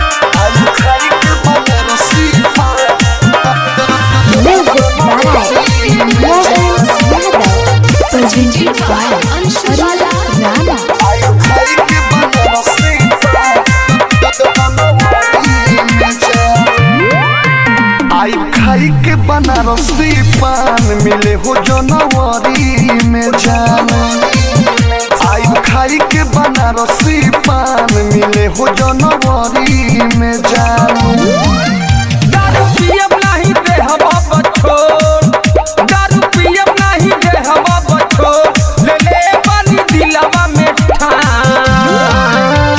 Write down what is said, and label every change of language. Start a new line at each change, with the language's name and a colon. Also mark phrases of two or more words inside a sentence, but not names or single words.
English: Music by Mohan Yadav. Presented by Arun Rana.
Bhojpuri: आई खाई के बनारसी पान मिले हो जनवरी में जान। आई खाई के बनारसी पान मिले हो जनवरी में जान। दारू पियब नहीं दे हवा बछोर, दारू पियब नहीं दे हवा बछोर, ले ले पानी दिलवा में ठान।